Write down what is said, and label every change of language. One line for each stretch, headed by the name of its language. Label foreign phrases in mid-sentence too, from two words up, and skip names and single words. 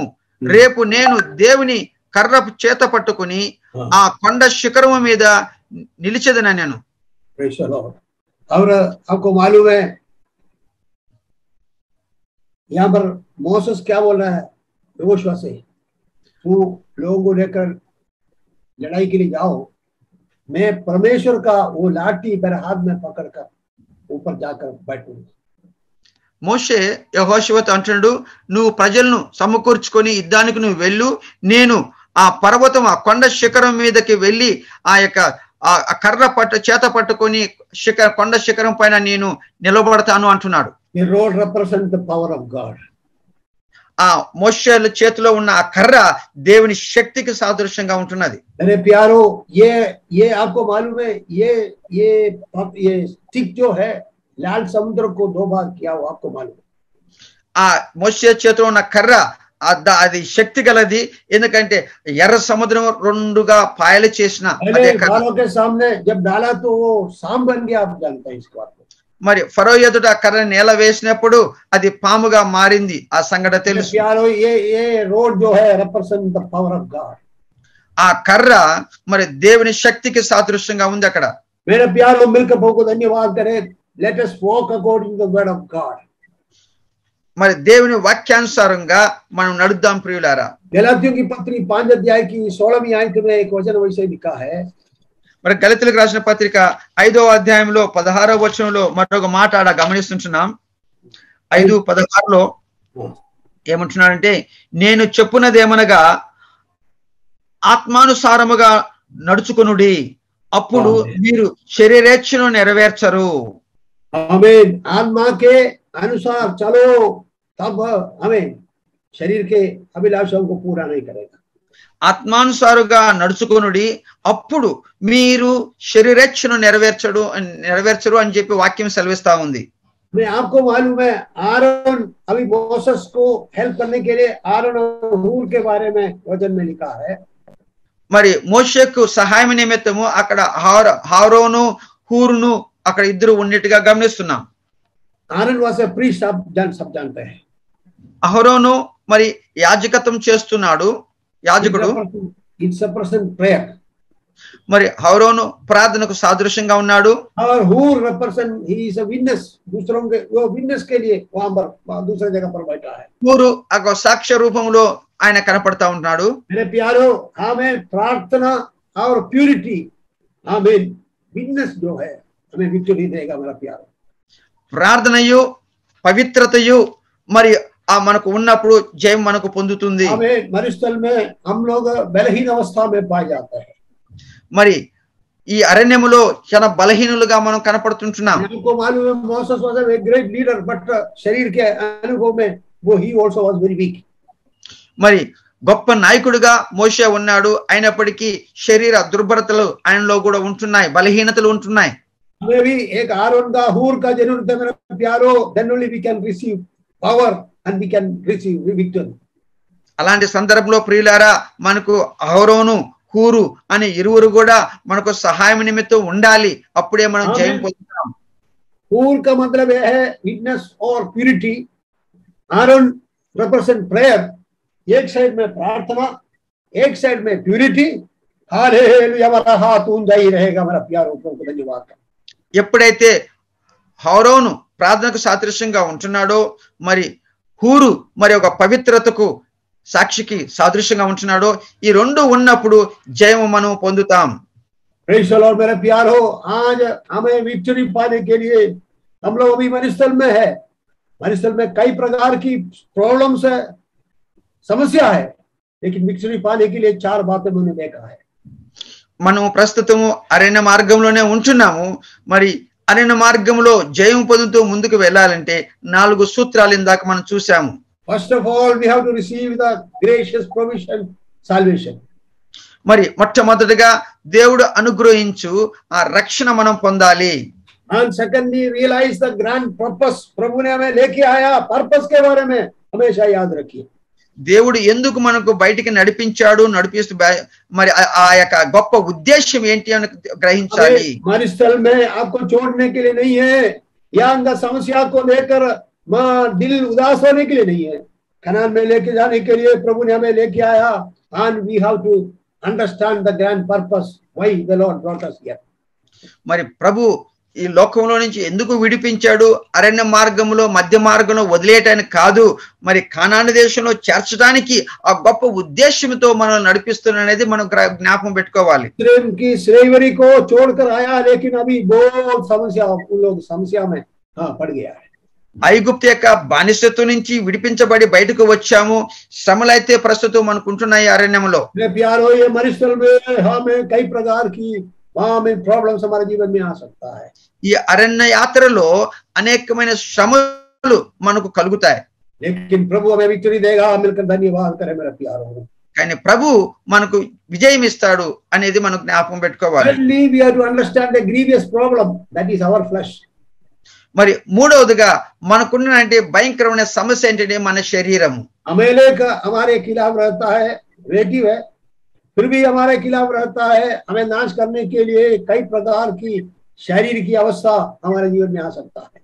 Telugu: రేపు నేను దేవుని కర్ర చేత పట్టుకుని ఆ కొండ శిఖరము మీద నిలిచెదనెను.
Hindi: और आपको मालूम है यहाँ पर मोसेस क्या बोल रहा है यहोशुआ से, तू लोगों को लेकर लड़ाई के लिए जाओ, मैं परमेश्वर का वो लाठी मेरे हाथ में पकड़कर ऊपर जाकर बैठूंगा।
Telugu: మోషే యెహోషువతో అంటున్నాడు, నువ్వు ప్రజలను సమకూర్చుకొని యుద్ధానికి నువ్వు వెళ్ళు, నేను ఆ పర్వతం ఆ కొండ శిఖరం మీదకి వెళ్ళి ఆ యొక్క ఆ కర్ర చేత పట్టుకొని కొండ శిఖరం పైన నేను నిలబడతాను అంటున్నాడు.
English: The rod represents the power of God.
Telugu: ఆ మోషే చేతిలో ఉన్న ఆ కర్ర దేవుని శక్తికి సాదృశ్యంగా ఉంటున్నది.
Hindi: अरे प्यारो, ये आपको मालूम है, ये स्टिक जो है लाल समुद्र को 2 भाग किया, वो आपको मालूम है।
Telugu: ఆ మోషే చేతిలో ఉన్న కర్ర అది శక్తి గలది, ఎందుకంటే ఎర్ర సముద్రం 2గా పాయలు చేసిన
Hindi: के सामने जब डाला तो वो सांप बन गया। आप जानते हैं इसको?
Telugu: మరి ఫరో ఎదుట కర్ర నేల వేసినప్పుడు అది పాముగా మారింది. ఆ సంఘటన తెలుసు.
Hindi: ये रोड जो है
English: represent the power of God.
Telugu: ఆ కర్ర మరి దేవుని శక్తికి సాదృశ్యంగా ఉంది అక్కడ.
Hindi: मेरे प्यारो, मिलकर प्रभु को धन्यवाद करें।
English: Let us walk according to the word of God.
Telugu: మరి దేవుని వాక్యానుసారంగా మనం నడుద్దాం ప్రియులారా.
Hindi: गलातियों की पत्री 5 अध्याय की 16वीं आयत में एक वचन वैसे लिखा है।
Telugu: మరి గలతీయులకు రాసిన పత్రిక 5వ అధ్యాయంలో 16వ వచనంలో మరొక మాట ఆడ గమనిస్తుంటున్నాం. 5:16లో ఏమంటున్నాడంటే, నేను చెప్పున్నదేమనగా ఆత్మానుసారముగా నడుచుకొనుడి, అప్పుడు మీరు శరీరేచ్ఛను నెరవేర్చరు.
Hindi: आमीन। आत्मा के अनुसार चलो, तब हमें शरीर के अभिलाषाओं को पूरा नहीं करेगा।
Telugu: ఆత్మానుసారుగా నడుచుకొనుడి, అప్పుడు మీరు శరీరేచ్ఛను నెరవేర్చరు అని చెప్పి వాక్యం సెలవిస్తా ఉంది.
Hindi: मैं आपको मालूम है, आरोन अभी मोसेस को हेल्प करने के लिए आरोन और हूर के बारे में वचन में लिखा है।
Telugu: మరి మోషేకు సహాయం నిమిత్తము అక్కడ హారోను హూరును అక్కడ ఇద్దరు ఉన్నట్టుగా గమనిస్తున్నాం.
English: Aaron was a priest,
Hindi: आप सब जानते हैं।
Telugu: అహరోను మరి యాజకత్వం చేస్తున్నాడు, యాజకుడు.
English: it's a person prayer.
Telugu: మరి అహరోను ప్రార్థనకు సాదృశ్యంగా ఉన్నాడు.
Hindi: और हूर
English: represent he is a witness,
Hindi: दूसरों के वो विटनेस के लिए वहां पर दूसरे जगह पर बैठा है।
Telugu: హూరు ఒక సాక్ష్య రూపంలో ఆయన కనపడతా ఉన్నాడు.
Hindi: मेरे प्यारो, हमें प्रार्थना और प्यूरिटी, आमीन, विटनेस जो है हमें विक्ट्री देगा मेरा प्यारो.
Telugu: ప్రార్థనయు పవిత్రతయు మరి ఆ మనకు ఉన్నప్పుడు జయం మనకు పొందుతుంది.
Hindi: हमें मरुस्थल में हम लोग बलहीन अवस्था में पाए जाते हैं.
Telugu: మరి ఈ అరణ్యములో చాలా బలహీనులుగా మనం కనపడుతుంటున్నాం.
Hindi: हमको मालूम है
English: Moses was a great leader but
Hindi: शरीर के अनुभव में वो ही
English: also was very weak.
Telugu: మరి గొప్ప నాయకుడిగా మోషే ఉన్నాడు, అయినప్పటికీ శరీర దుర్బలతలు ఆయనలో కూడా ఉంటున్నాయి, బలహీనతలు ఉంటున్నాయి.
Hindi: हमें भी एक आरोन का हूर का जरूरत है मेरे प्यारो.
English: then only we can receive power and we can receive victory.
Telugu: అలాంటి సందర్భంలో ప్రియులారా మనకు అహరోను హూరు అనే ఇరువురు కూడా మనకు సహాయం నిమిత్తం ఉండాలి, అప్పుడే మనం జయం పొందుతాం.
Hindi: हूर का मतलब है विटनेस और प्यूरिटी.
English: Aaron represent prayer.
Hindi: एक साइड में प्रार्थना, एक साइड में प्यूरिटी. हालेलुया. हमारा हाथ ऊंचा ही रहेगा मेरा प्यारो. को धन्यवाद.
Telugu: ఎప్పుడైతే హోరోను ప్రార్థనకు సాదృశ్యంగా ఉంటున్నాడో, మరి హూరు మరి ఒక పవిత్రతకు సాక్షికి సాదృశ్యంగా ఉంటున్నాడో, ఈ రెండు ఉన్నప్పుడు జయము మనం పొందుతాం.
English: praise the Lord
Hindi: मेरे प्यारो. आज हमें विक्ट्री पाने के लिए हम लोग अभी मरुस्थल में है. मरुस्थल में कई प्रकार की प्रॉब्लम्स है, समस्या है, लेकिन विक्ट्री पाने के लिए 4 बातें मैंने देखा है.
Telugu: మనం ప్రస్తుతము అరణ్య మార్గంలోనే ఉంటున్నాము. మరి అరణ్య మార్గంలో జయం పొందుతూ ముందుకు వెళ్ళాలంటే 4 సూత్రాలు ఇందాక మనం చూసాము.
English: First of all, we have to receive the gracious provision, salvation.
Telugu: మరి మొట్టమొదటిగా దేవుడు అనుగ్రహించు ఆ రక్షణ మనం పొందాలి.
English: And secondly, realize the grand purpose.
Hindi: प्रभु ने हमें लेके आया, पर्पस के बारे में हमेशा याद रखिए.
Telugu: దేవుడు ఎందుకు మనకు బయటికి నడిపిస్తూ మరి ఆ యొక్క గొప్ప ఉద్దేశం ఏంటి అని గ్రహించాలి.
Hindi: मरुस्थल में आपको छोड़ने के लिए नहीं है, या समस्या को लेकर दिल उदास होने के लिए नहीं है. कनान में लेके जाने के लिए प्रभु ने हमें लेके आया.
English: and we have to understand the grand purpose why the Lord brought us here.
Telugu: మరి ప్రభు ఈ లోకంలో నుంచి ఎందుకు విడిపించాడు, అరణ్య మార్గంలో మధ్య మార్గంలో వదిలేయటానికి కాదు, మరి కానాను దేశంలో చేర్చడానికి ఆ గొప్ప ఉద్దేశంతో మనం నడిపిస్తున్నది మనం జ్ఞాపకం పెట్టుకోవాలి.
Hindi: की स्लेवरी को छोड़कर आया, लेकिन अभी बहुत समस्या उन लोग समस्या में पड़ गया है.
Telugu: ఐగుప్తు యొక్క బానిసత్వం నుంచి విడిపించబడి బయటకు వచ్చాము, శ్రమలైతే ప్రస్తుతం మనకుంటున్నాయి అరణ్యంలో.
Hindi: प्यारो ये मरुस्थल में हमें कई प्रकार की प्रॉब्लम्स हमारे जीवन में आ सकता है.
Telugu: ఈ అరణ్య యాత్రలో అనేకమైన శ్రమలు మనకు కలుగుతాయి,
Hindi: लेकिन प्रभु हमें विक्ट्री देगा. मिलकर धन्यवाद करें मेरे प्यारो.
Telugu: కానీ ప్రభు మనకు విజయం ఇస్తాడు అనేది మనం జ్ఞాపకం పెట్టుకోవాలి.
English: Thirdly, we have to understand the grievous problem that is our flesh.
Telugu: మరి మూడవదిగా మనకున్న అంటే భయంకరమైన సమస్య ఏంటంటే మన శరీరము.
Hindi: अमेलेक हमारे खिलाफ रहता है, रिलेटिव है, फिर भी हमारे खिलाफ रहता है. हमें नाश करने के लिए कई प्रकार की शरीर की अवस्था हमारे जीवन में आ सकता है.